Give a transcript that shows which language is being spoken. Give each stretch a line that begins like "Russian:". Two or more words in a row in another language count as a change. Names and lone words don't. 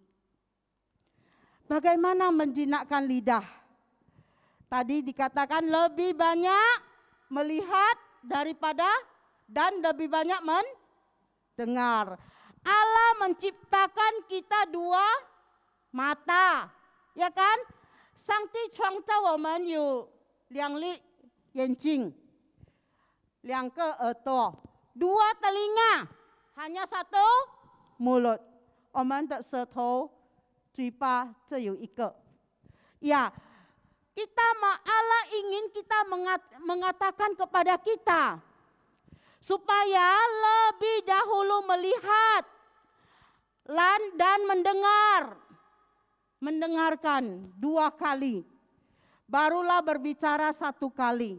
Indonesian: Bagaimana menjinakkan lidah? Tadi dikatakan lebih banyak melihat daripada dan lebih banyak dengar. Allah menciptakan kita 2 mata, ya kan?
Chinese: 上帝创造我们有2粒眼睛，2个耳朵，
Indonesian: 2 telinga, hanya 1 mulut.
Chinese: 我们的舌头、嘴巴这有1 个。
Indonesian: Ya, Allah ingin kita mengatakan kepada kita supaya lebih dahulu melihat dan mendengarkan 2 kali, barulah berbicara 1 kali.